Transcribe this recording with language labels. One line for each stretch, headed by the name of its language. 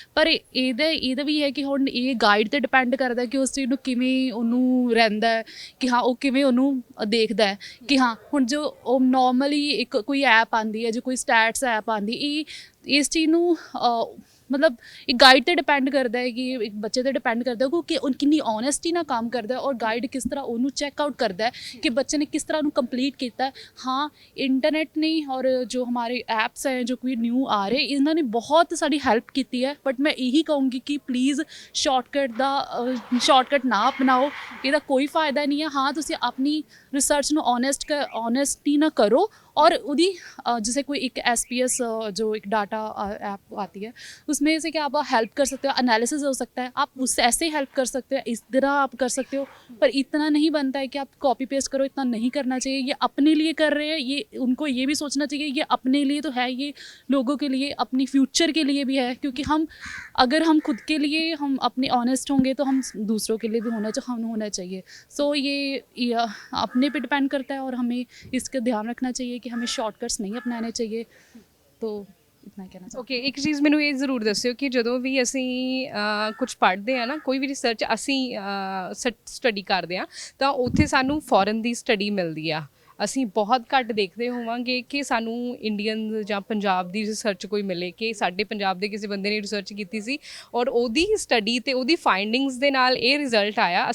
Punjabi: ਪਰ ਇਹਦਾ ਵੀ ਹੈ ਕਿ ਹੁਣ ਇਹ ਗਾਈਡ 'ਤੇ ਡਿਪੈਂਡ ਕਰਦਾ ਕਿ ਉਸ ਚੀਜ਼ ਨੂੰ ਕਿਵੇਂ ਉਹਨੂੰ ਰਹਿੰਦਾ ਹੈ, ਕਿ ਹਾਂ ਉਹ ਕਿਵੇਂ ਉਹਨੂੰ ਦੇਖਦਾ ਹੈ ਕਿ ਹਾਂ ਹੁਣ ਜੋ ਉਹ ਨੋਰਮਲੀ ਇੱਕ ਕੋਈ ਐਪ ਆਉਂਦੀ ਹੈ, ਜੋ ਕੋਈ ਸਟੈਟਸ ਐਪ ਆਉਂਦੀ, ਇਸ ਚੀਜ਼ ਨੂੰ ਮਤਲਬ ਇੱਕ ਗਾਈਡ 'ਤੇ ਡਿਪੈਂਡ ਕਰਦਾ ਹੈ ਕਿ ਇੱਕ ਬੱਚੇ 'ਤੇ ਡਿਪੈਂਡ ਕਰਦਾ ਕਿ ਉਹ ਕਿੰਨੀ ਓਨੈਸਟੀ ਨਾਲ ਕੰਮ ਕਰਦਾ ਔਰ ਗਾਈਡ ਕਿਸ ਤਰ੍ਹਾਂ ਉਹਨੂੰ ਚੈੱਕ ਆਊਟ ਕਰਦਾ ਹੈ ਕਿ ਬੱਚੇ ਨੇ ਕਿਸ ਤਰ੍ਹਾਂ ਉਹਨੂੰ ਕੰਪਲੀਟ ਕੀਤਾ। ਹਾਂ ਇੰਟਰਨੈਟ ਨੇ ਔਰ
Hindi: ਜੋ ਹਮਾਰੇ ਐਪਸ ਹੈ
Punjabi: ਜੋ ਕੋਈ ਨਿਊ ਆ ਰਹੇ, ਇਹਨਾਂ ਨੇ ਬਹੁਤ ਸਾਡੀ ਹੈਲਪ ਕੀਤੀ ਹੈ, ਬਟ ਮੈਂ ਇਹੀ ਕਹੂੰਗੀ ਕਿ ਪਲੀਜ਼ ਸ਼ਾਰਟਕਟ ਨਾ ਅਪਣਾਓ, ਇਹਦਾ ਕੋਈ ਫਾਇਦਾ ਨਹੀਂ ਹੈ। ਹਾਂ ਤੁਸੀਂ ਆਪਣੀ ਰਿਸਰਚ ਨੂੰ
Hindi: ऑनेस्टी ना करो और उदी जैसे कोई एक SPS जो एक डाटा ऐप आती है उसमें से क्या आप हेल्प कर सकते हो, एनालिसिस हो सकता है, आप उससे ऐसे ही हेल्प कर सकते हो, इस तरह आप कर सकते हो, पर इतना नहीं बनता है कि आप कॉपी पेस्ट करो, इतना नहीं करना चाहिए। ये अपने लिए कर रहे हैं, ये उनको ये भी सोचना चाहिए ये अपने लिए तो है, ये लोगों के लिए अपनी फ्यूचर के लिए भी है, क्योंकि हम अगर हम खुद के लिए हम अपने ऑनेस्ट होंगे तो हम दूसरों के लिए भी होना चाहिए। सो ये अपने पे डिपेंड करता है और हमें इसका ध्यान रखना चाहिए कि हमें शॉर्टकट्स नहीं अपनाने चाहिए। तो इतना कहना चाहिए।
Punjabi: ਓਕੇ, ਇੱਕ ਚੀਜ਼ ਮੈਨੂੰ ਇਹ ਜ਼ਰੂਰ ਦੱਸਿਓ ਕਿ ਜਦੋਂ ਵੀ ਅਸੀਂ ਕੁਝ ਪੜ੍ਹਦੇ ਆ ਨਾ, ਕੋਈ ਵੀ ਰਿਸਰਚ ਅਸੀਂ ਸਟੱਡੀ ਕਰਦੇ ਆ ਤਾਂ ਉੱਥੇ ਸਾਨੂੰ ਫੋਰਨ ਦੀ ਸਟੱਡੀ ਮਿਲਦੀ ਆ। ਅਸੀਂ ਬਹੁਤ ਘੱਟ ਦੇਖਦੇ ਹੋਵਾਂਗੇ ਕਿ ਸਾਨੂੰ ਇੰਡੀਅਨ ਜਾਂ ਪੰਜਾਬ ਦੀ ਰਿਸਰਚ ਕੋਈ ਮਿਲੇ ਕਿ ਸਾਡੇ ਪੰਜਾਬ ਦੇ ਕਿਸੇ ਬੰਦੇ ਨੇ ਰਿਸਰਚ ਕੀਤੀ ਸੀ ਔਰ ਉਹਦੀ ਸਟੱਡੀ ਤੇ ਉਹਦੀ ਫਾਈਂਡਿੰਗਸ ਦੇ ਨਾਲ ਇਹ ਰਿਜ਼ਲਟ ਆਇਆ।